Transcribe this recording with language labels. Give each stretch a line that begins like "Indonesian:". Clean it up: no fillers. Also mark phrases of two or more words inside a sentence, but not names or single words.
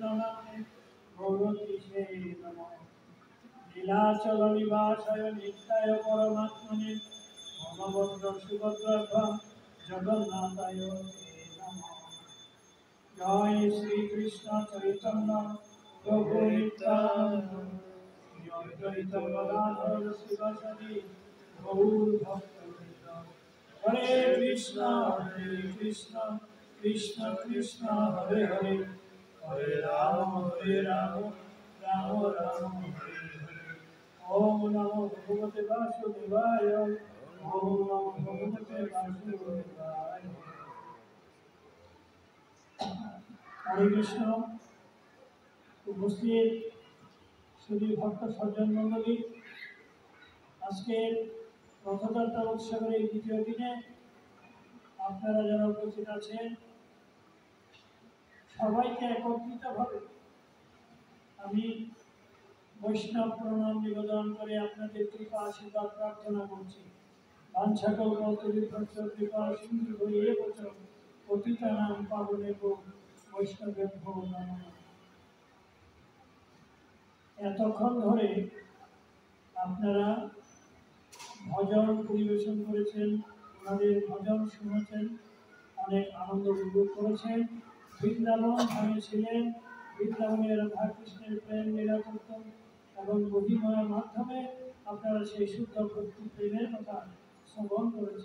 Sanskrit: नामे गौरतीसे नमः लीलाचल निवासाय नित्याय परमात्मने मनोभद्र सुभद्राभ्यां जगन्नाथाय ते नमः जय श्री कृष्ण चैतन्य प्रभु नित्यानंद श्री अद्वैत गदाधर शिवासादि गौर भक्तवृंद हरे कृष्ण कृष्ण कृष्ण हरे हरे हरे राम राम राम हरे हरे ओम नमो भगवते वासुदेवाय ओम नमो भगवते वासुदेवाय
Bangla: হরে কৃষ্ণ উপস্থিত শ্রী ভক্ত সজ্জন মণ্ডলী আজ কে রথযাত্রা উৎসব দ্বিতীয় দিনে আপনারা যারা উপস্থিত আছেন সবাইকে একত্রিতভাবে আমি বৈষ্ণব প্রণাম নিবেদন করে আপনাদের কৃপা আশীর্বাদ প্রার্থনা করছি
Sanskrit: বাঞ্ছাকল্পতরুভ্যশ্চ কৃপা সিন্ধু এব চ পতিতানাং পাবনেভ্যো বৈষ্ণবেভ্যো নমঃ।
Bangla: এতক্ষণ ধরে আপনারা ভজন পরিবেশন করেছেন, ওনাদের ভজন শুনেছেন, অনেক আনন্দ উপভোগ করেছেন। বৃন্দাবন ধামে ছিলেন, বৃন্দাবনের রাধা কৃষ্ণের প্রেম লীলা করতেন এবং গতিময়ের মাধ্যমে আপনারা সেই শুদ্ধ ভক্তি প্রেমের কথা শ্রবণ করেছেন।